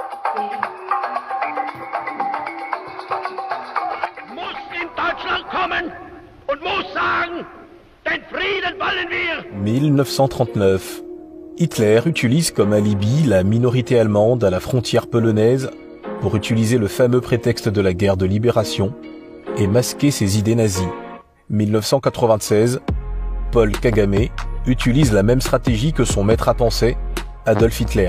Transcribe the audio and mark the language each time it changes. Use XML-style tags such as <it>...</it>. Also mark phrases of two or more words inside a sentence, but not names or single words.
<de>Muss in Deutschland kommen und muss sagen, den Frieden wollen wir. 1939.</de> <fr>Hitler utilise comme alibi la minorité allemande à la frontière polonaise pour utiliser le fameux prétexte de la guerre de libération et masquer ses idées nazies. 1996. Paul Kagame utilise la même stratégie que son maître à penser, Adolf Hitler.</fr>